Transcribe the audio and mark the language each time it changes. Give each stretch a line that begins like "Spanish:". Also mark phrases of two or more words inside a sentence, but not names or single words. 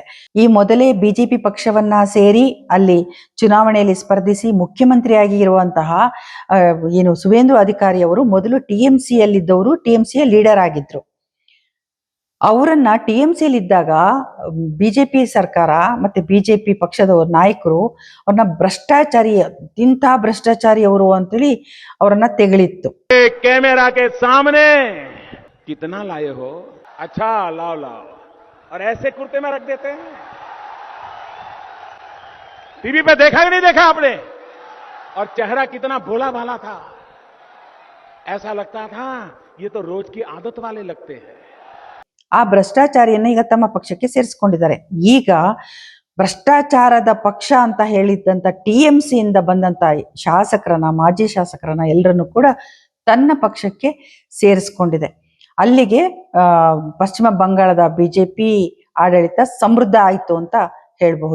Kannada: ಈ ಮೊದಲೇ BJP ಪಕ್ಷವನ್ನ ಸೇರಿ ಅಲ್ಲಿ ಚುನಾವಣೆಯಲ್ಲಿ ಸ್ಪರ್ಧಿಸಿ ಮುಖ್ಯಮಂತ್ರಿಯಾಗಿ ಇರುವಂತಹ ಏನು ಸುವೇಂದು ಅಧಿಕಾರಿ ಅವರು ಮೊದಲು TMC ಯಲ್ಲಿದ್ದವರು, TMC ಯ ಲೀಡರ್ ಆಗಿದ್ರು. ಅವರನ್ನ TMC ಯಲ್ಲಿದ್ದಾಗ BJP ಸರ್ಕಾರ ಮತ್ತೆ BJP ಪಕ್ಷದ ನಾಯಕರು ಅವ್ರನ್ನ ಭ್ರಷ್ಟಾಚಾರಿ, ಇಂಥ ಭ್ರಷ್ಟಾಚಾರಿ ಅವರು ಅಂತೇಳಿ ಅವರನ್ನ ತೆಗಳಿತ್ತು.
Hindi: कैमरा के सामने कितना लाए हो? अच्छा लाओ लाओ, और ऐसे कुर्ते में रख देते हैं. टीवी पे देखा कि नहीं देखा आपने? और चेहरा कितना भोला भाला था, ऐसा लगता था ये तो रोज की आदत वाले लगते हैं.
Kannada: ಆ ಭ್ರಷ್ಟಾಚಾರಿಯನ್ನ ಈಗ ತಮ್ಮ ಪಕ್ಷಕ್ಕೆ ಸೇರಿಸ್ಕೊಂಡಿದ್ದಾರೆ. ಈಗ ಭ್ರಷ್ಟಾಚಾರದ ಪಕ್ಷ ಅಂತ ಹೇಳಿದ್ದಂತ TMC ಇಂದ ಬಂದಂತ ಶಾಸಕರನ್ನ, ಮಾಜಿ ಶಾಸಕರನ್ನ ಎಲ್ಲರನ್ನು ಕೂಡ ತನ್ನ ಪಕ್ಷಕ್ಕೆ ಸೇರಿಸ್ಕೊಂಡಿದೆ. ಅಲ್ಲಿಗೆ ಪಶ್ಚಿಮ ಬಂಗಾಳದ BJP ಆಡಳಿತ ಸಮೃದ್ಧ ಆಯ್ತು ಅಂತ ಹೇಳಬಹುದು.